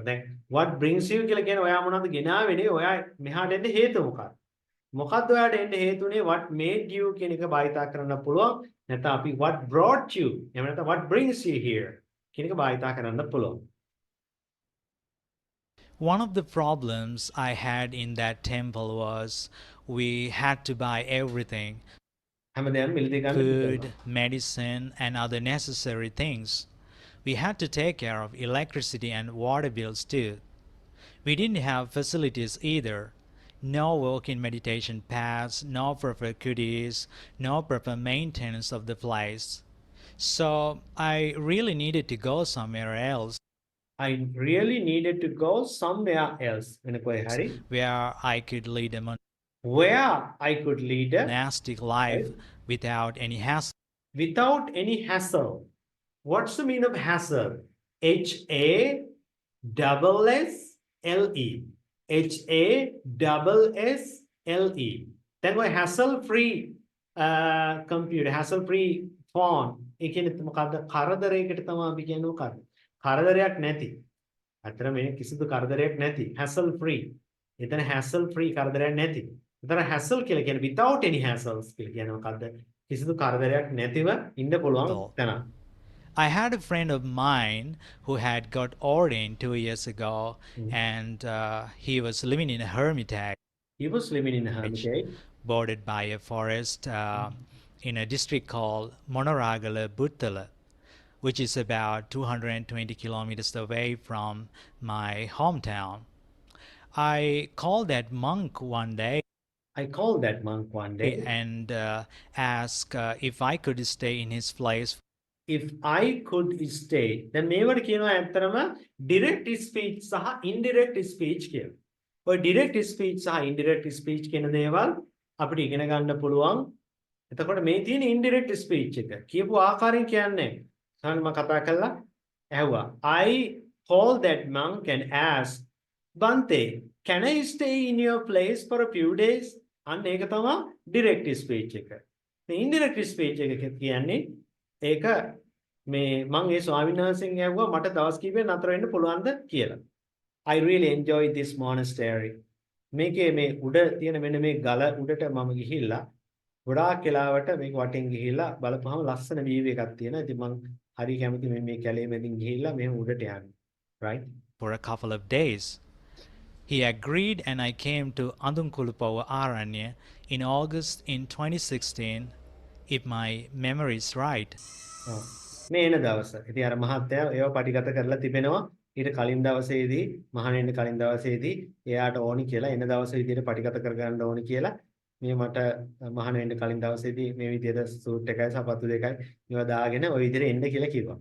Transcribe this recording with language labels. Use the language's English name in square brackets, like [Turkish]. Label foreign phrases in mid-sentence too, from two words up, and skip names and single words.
[Sinhala] දැන් [English] what brings you [Sinhala] කියලා කියන ඔයා මොනවද ගෙනාවේ? ඔයා මෙහාට එන්න හේතුව මොකක්ද? මොකද්ද ඔයාට එන්න හේතුනේ [English] what made you [Sinhala] කියන එක භාවිතා කරන්න පුළුවන්. නැත්නම් අපි [English] what brought you [Sinhala] එහෙම නැත්නම් [English] what brings you here [Sinhala] කියන එක භාවිතා කරන්න පුළුවන්. [English] One of the problems I had in that temple was we had to buy everything [Sinhala] හැමදේම මිලදී ගන්න [English] food, medicine, and other necessary things. We had to take care of electricity and water bills too. We didn't have facilities either. No walk-in meditation pads, no proper goodies, no proper maintenance of the place. So I really needed to go somewhere else I really needed to go somewhere else [Sinhala] වෙන කොහේ හරි [English] where I could lead a where I could lead a monastic life without any hassle. without any hassle. What's the meaning of hassle? H-A-S-S-L-E. H-A-S-S-L-E. [Sinhala] දැන් ඔය [English] hassle free computer, hassle free phone. [Sinhala] ඒ කියන්නේ මොකද්ද? කරදරයකට තමයි අපි කියන්නේ මොකද්ද? කරදරයක් නැති. අතර මේ කිසිදු කරදරයක් නැති. [English] hassle free. [Sinhala] එතන [English] hassle free [Sinhala] කරදරයක් නැති. එතන hassle කියලා කියන්නේ [English] without any hassles [Sinhala] කියලා කියන්නේ මොකද්ද? කිසිදු කරදරයක් නැතිව ඉන්න පුළුවන් තැන. [English] I had a friend of mine who had got ordained 2 years ago, and he was living in a hermitage. He was living in a hermitage bordered by a forest in a district called Monoragala Buttala, which is about 220 kilometers away from my hometown. I called that monk one day. And asked if I could stay in his place. If I could stay, then [Sinhala] මේවට කියනවා ඇත්තටම [English] direct speech සහ indirect speech කියලා. [Sinhala] ඔය [English] direct speech [Sinhala] සහ [English] indirect speech [Sinhala] කියන දේවල් අපිට ඉගෙන ගන්න පුළුවන්. එතකොට මේ තියෙන [English] indirect speech [Sinhala] එක කියපු ආකාරයෙන් කියන්නේ මම කතා කළා ඇහුවා [English] I called that monk and asked Bante, can I stay in your place for a few days? [Sinhala] අන්න ඒක තමයි [English] direct speech [Sinhala] එක. මේ [English] indirect speech [Sinhala] එක කියන්නේ ඒක මේ මම ඒ ස්වාමීන් වහන්සේගෙන් ඇහුවා මට දවස් කිහිපයක් නතර වෙන්න පුළුවන්ද කියලා. [English] I really enjoyed this monastery. [Sinhala] මේකේ මේ උඩ තියෙන මෙන්න මේ ගල උඩට මම ගිහිල්ලා ගොඩාක් වෙලාවට මේක වටෙන් ගිහිල්ලා බලපුවම ලස්සන view එකක් තියෙනවා. ඉතින් මම හරි කැමති මේ කැලේ මැදින් ගිහිල්ලා මෙහෙම උඩට යන්න. [English] Right? For a couple of days. He agreed and I came to Andunkulupava Aranya in August in 2016, if my memory is right. [Sinhala] මේ එන දවස. ඉතින් අර මහත්තයා ඒව පටිගත කරලා තිබෙනවා. ඊට කලින් දවසේදී මහණෙන්න කලින් දවසේදී එයාට ඕනි කියලා එන දවස විදිහට පටිගත කරගන්න ඕනි කියලා මේ මට මහාන වෙන්න කලින් දවසේදී මේ විදිහට සූට් එකයි සපත්තු දෙකයි මේවා දාගෙන ওই විදිහට එන්න කියලා කිව්වා.